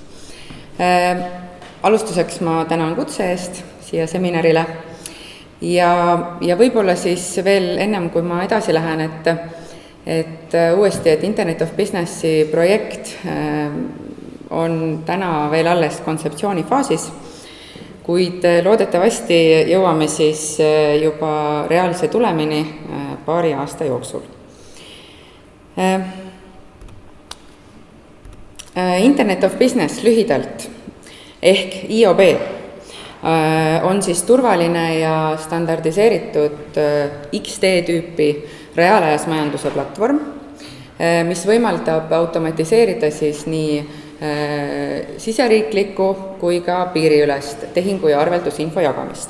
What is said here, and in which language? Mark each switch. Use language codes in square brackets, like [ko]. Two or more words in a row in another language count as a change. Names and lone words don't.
[et] Alustuseks ma tänan kutse eest siia seminarile ja võib-olla siis veel ennem, kui ma edasi lähen, et uuesti, et Internet of Businessi projekt on täna veel alles kontseptsiooni faasis, kuid loodetavasti jõuame siis juba reaalse tulemini paari aasta jooksul. Internet of Business lühidalt ehk IOB on siis turvaline ja standardiseeritud XD-tüüpi reaalajas majanduse platvorm, mis võimaldab automatiseerida siis nii siseriiklikku kui ka piiriülest tehingu- ja arveldusinfo jagamist.